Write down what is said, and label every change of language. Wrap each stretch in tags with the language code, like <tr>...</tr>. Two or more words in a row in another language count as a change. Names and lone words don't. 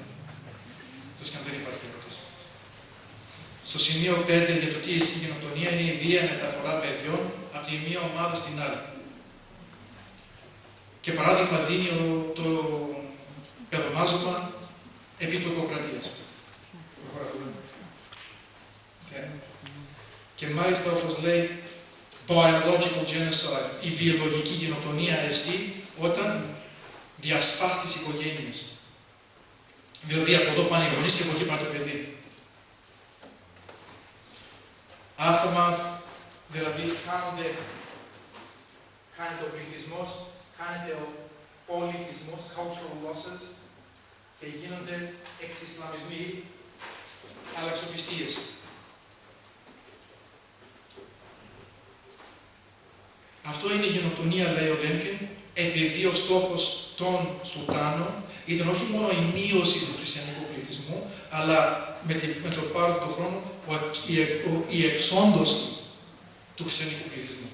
<el>Τόσο και αν δεν υπάρχει ερώτηση. Στο σημείο 5 για το τι είναι η γενοκτονία είναι η βία μεταφορά παιδιών από τη μία ομάδα στην άλλη. Και παράδειγμα δίνει το παιδομάζωμα επί τουρκοκρατίας. Και μάλιστα, όπως λέει,</el> <en>biological genocide,</en> <el>η βιολογική γενοκτονία εστί όταν διασπάς τις οικογένειες. Δηλαδή από εδώ πάνε οι γονείς και από εκεί πάει το παιδί. Aftermath, δηλαδή χάνεται ο πληθυσμός, χάνεται ο πολιτισμός,</el> <en>cultural losses,</en> <el>και γίνονται εξισλαμισμοί, αλλαξοπιστίες. Αυτό είναι η γενοκτονία, λέει ο Λέμπκεν, επειδή ο στόχος των Σουλτάνων ήταν όχι μόνο η μείωση του χριστιανικού πληθυσμού, αλλά με το πάροδο του χρόνου η εξόντωση του χριστιανικού πληθυσμού.</el>